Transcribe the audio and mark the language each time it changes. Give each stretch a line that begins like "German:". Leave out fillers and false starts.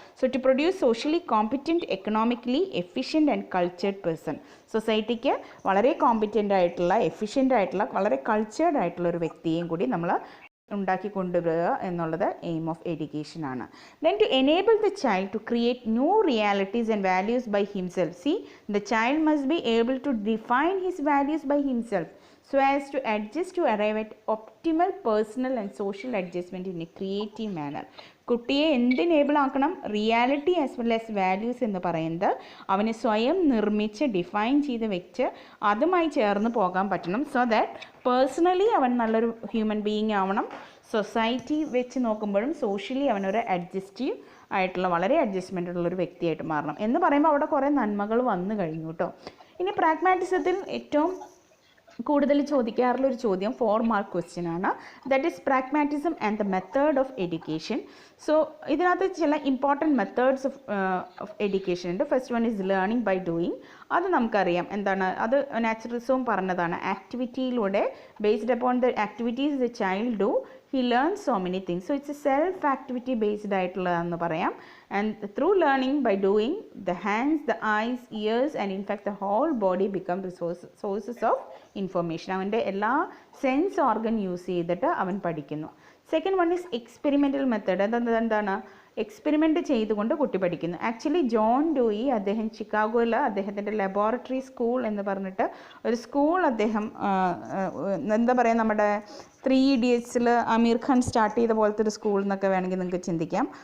English: So to produce socially competent, economically efficient and cultured person.
Malayalam: സൊസൈറ്റിക്ക് വളരെ competent ആയിട്ടുള്ള, efficient ആയിട്ടുള്ള, വളരെ കൾച്ചേർഡ് ആയിട്ടുള്ള ഒരു വ്യക്തിയെയും കൂടി നമ്മൾ ഉണ്ടാക്കി കൊണ്ടുവരിക എന്നുള്ളത്
English: aim of education
Malayalam: ആണ്.
English: Then to enable the child to create new realities and values by himself. C the child must be able to define his values by himself so as to adjust to arrive at optimal personal and social adjustment in a creative manner.
Malayalam: കുട്ടിയെ എന്തിനേബിൾ ആക്കണം? Reality as well as values എന്ന് പറയുന്നത് അവനെ സ്വയം നിർമ്മിച്ച് define ചെയ്ത് വെച്ച് അതുമായി ചേർന്ന് പോകാൻ പറ്റണം. സോ ദാറ്റ് പേഴ്സണലി അവൻ നല്ലൊരു ഹ്യൂമൻ ബീയിങ് ആവണം. സൊസൈറ്റി വെച്ച് നോക്കുമ്പോഴും സോഷ്യലി അവനൊരു അഡ്ജസ്റ്റീവ് ആയിട്ടുള്ള, വളരെ അഡ്ജസ്റ്റ്മെൻ്റ് ഉള്ളൊരു വ്യക്തിയായിട്ട് മാറണം എന്ന് പറയുമ്പോൾ അവിടെ കുറേ നന്മകൾ വന്നു കഴിഞ്ഞു കേട്ടോ. ഇനി പ്രാഗ്മാറ്റിസത്തിൽ ഏറ്റവും കൂടുതൽ ചോദിക്കാറുള്ളൊരു ചോദ്യം 4 മാർക്ക് ക്വസ്റ്റ്യൻ ആണ്.
English: That is pragmatism and the method of education. So
Malayalam: ഇതിനകത്ത് ചില
English: Important methods of education ഉണ്ട്. First one is learning by doing.
Malayalam: അത് നമുക്കറിയാം എന്താണ്, അത് നാച്ചുറലിസവും പറഞ്ഞതാണ്.
English: ആക്ടിവിറ്റിയിലൂടെ based upon the activities the child do he learns so many things. So it's a self activity based
Malayalam: ആയിട്ടുള്ളതെന്ന് പറയാം.
English: And through learning by doing, the hands, the eyes, ears and in fact the whole body become sources of information.
Malayalam: അവൻ്റെ എല്ലാ sense organ use ചെയ്തിട്ട് അവൻ പഠിക്കുന്നു.
English: Second one is experimental method.
Malayalam: എന്താണ്, experiment ചെയ്തുകൊണ്ട് കുട്ടി പഠിക്കുന്നു. ആക്ച്വലി ജോൺ ഡൂയി അദ്ദേഹം ചിക്കാഗോയിൽ അദ്ദേഹത്തിൻ്റെ ലബോറട്ടറി സ്കൂൾ എന്ന് പറഞ്ഞിട്ട് ഒരു സ്കൂൾ അദ്ദേഹം എന്താ പറയുക, നമ്മുടെ 3 Idiots'ൽ അമീർ ഖാൻ സ്റ്റാർട്ട് ചെയ്ത പോലത്തെ ഒരു സ്കൂൾ എന്നൊക്കെ വേണമെങ്കിൽ നിങ്ങൾക്ക് ചിന്തിക്കാം.